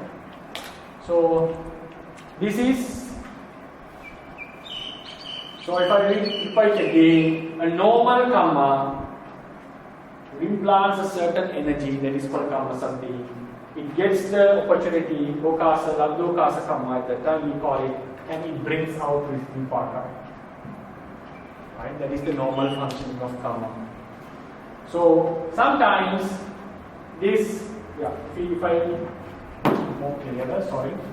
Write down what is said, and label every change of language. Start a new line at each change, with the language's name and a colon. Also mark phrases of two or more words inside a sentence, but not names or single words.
English: So this is, so if I repeat again, a normal kamma implants a certain energy, that is called
Pali: kamma sandhi.
English: It gets the opportunity,
Pali: okasa, landokasa kamma,
English: at the time we call it, and it brings out with vipāka. Right? That is the normal functioning of karma. So sometimes this, if I more clearer, sorry.